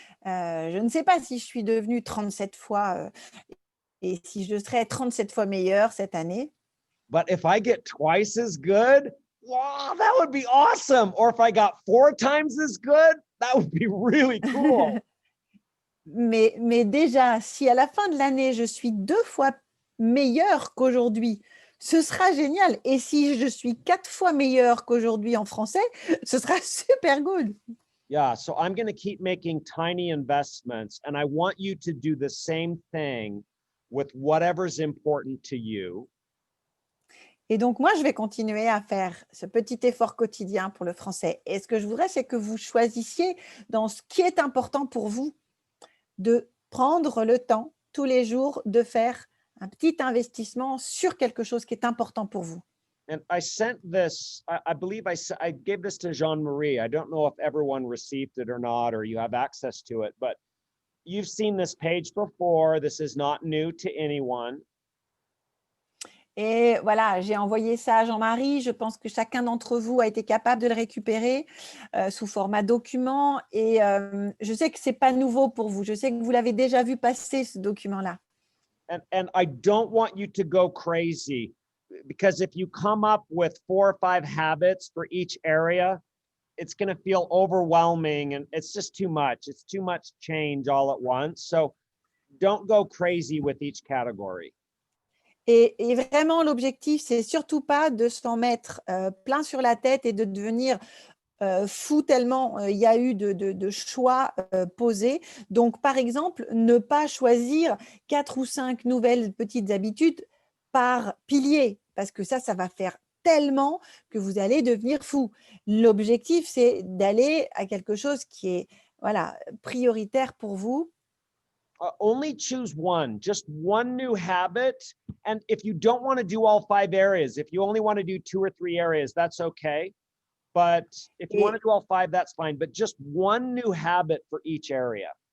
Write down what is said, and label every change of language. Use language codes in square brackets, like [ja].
[fr] Je ne sais pas si je suis devenue 37 fois et si je serai 37 fois meilleure cette année. [en] But if I get twice as good, wow, that would be awesome. Or if I got 4 times as good, that would be really cool. [fr] Mais déjà, si à la fin de l'année, je suis 2 fois meilleure qu'aujourd'hui, ce sera génial. Et si je suis 4 fois meilleure qu'aujourd'hui en français, ce sera super good. [en] Yeah, so I'm going to keep making tiny investments, and I want you to do the same thing with whatever's important to you. [fr] Et donc, moi, je vais continuer à faire ce petit effort quotidien pour le français. Et ce que je voudrais, c'est que vous choisissiez dans ce qui est important pour vous, de prendre le temps tous les jours de faire un petit investissement sur quelque chose qui est important pour vous. [en] And I sent this, I believe I gave this to Jean-Marie. I don't know if everyone received it or not, or you have access to it, but you've seen this page before. This is not new to anyone. [fr] Et voilà, j'ai envoyé ça à Jean-Marie. Je pense que chacun d'entre vous a été capable de le récupérer sous format document. Et je sais que ce n'est pas nouveau pour vous. Je sais que vous l'avez déjà vu passer, ce document-là. [en] And I don't want you to go crazy, because if you come up with 4 or 5 habits for each area, it's going to feel overwhelming and it's just too much. It's too much change all at once. So don't go crazy with each category. [fr] Et vraiment, l'objectif, c'est surtout pas de s'en mettre plein sur la tête et de devenir fou tellement il y a eu de choix posés. Donc, par exemple, ne pas choisir 4 ou 5 nouvelles petites habitudes par pilier, parce que ça va faire tellement que vous allez devenir fou. L'objectif, c'est d'aller à quelque chose qui est voilà, prioritaire pour vous. [en] Only choose one, just one new habit. And if you don't want to do all 5 areas, if you only want to do 2 or 3 areas, that's okay. But if you want to do all 5, that's fine. But just one new habit for each area.